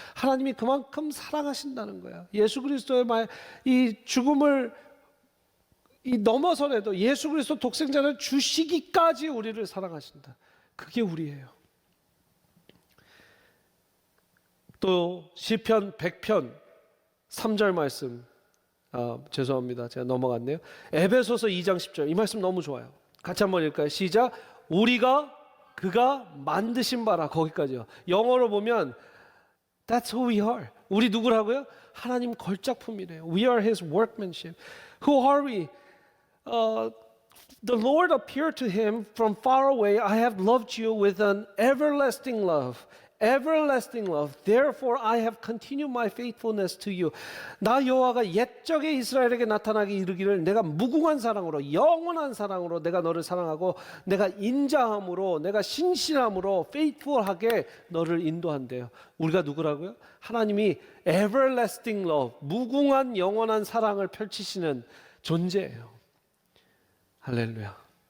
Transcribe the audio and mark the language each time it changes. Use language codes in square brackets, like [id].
[ko] 하나님이 그만큼 사랑하신다는 거야. 예수 그리스도의 이 죽음을 넘어서라도 예수 그리스도 독생자를 주시기까지 우리를 사랑하신다. 그게 우리예요. 또 시편 100편 3절 말씀, 죄송합니다. 제가 넘어갔네요. 에베소서 2장 10절, 이 말씀 너무 좋아요. 같이 한번 읽을까요? 시작. 그가 만드신 바라. 거기까지요. 영어로 보면 [en] That's who we are. [ko] 우리 누구라고요? 하나님 걸작품이래요. [en] We are His workmanship. Who are we? The Lord appeared to him from far away. I have loved you with an everlasting love. Everlasting love. Therefore I have continued my faithfulness to you. [ko] 나 여호와가 옛적에 이스라엘에게 나타나게 이르기를 내가 무궁한 사랑으로 영원한 사랑으로 내가 너를 사랑하고 내가 인자함으로 내가 신실함으로 faithful하게 너를 인도한대요. 우리가 누구라고요? 하나님이 [en] everlasting love, [ko] 무궁한 영원한 사랑을 펼치시는 존재예요. 할렐루야.